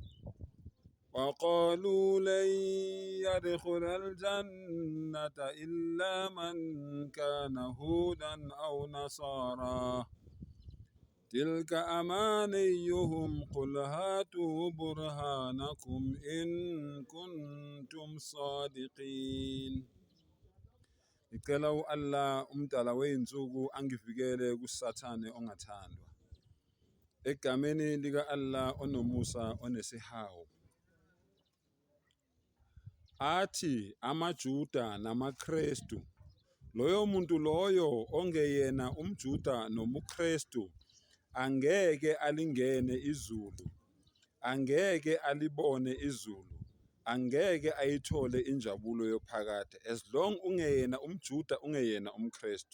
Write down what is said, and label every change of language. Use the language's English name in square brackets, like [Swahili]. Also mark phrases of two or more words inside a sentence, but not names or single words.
[Arabic] وقالوا لن يدخل الجنة إلا من كان هودا أو نصارى تلك أمانيهم قل هاتوا برهانكم إن كنتم صادقين. [Zulu] Ngicela u-Allah umdala wey'nsuku angivikele kusathane ongathandwa. Egameni lika-Allah onomusa onesihawu. Athi amaJuda namaKrestu, loyo muntu loyo ongeyena umJuda nomuKrestu angeke alingene izulu, angeke alibone izulu, angeke ayithole injabulo yophakade [English] as long [Zulu] ungeyena umJuda ungeyena umKrestu.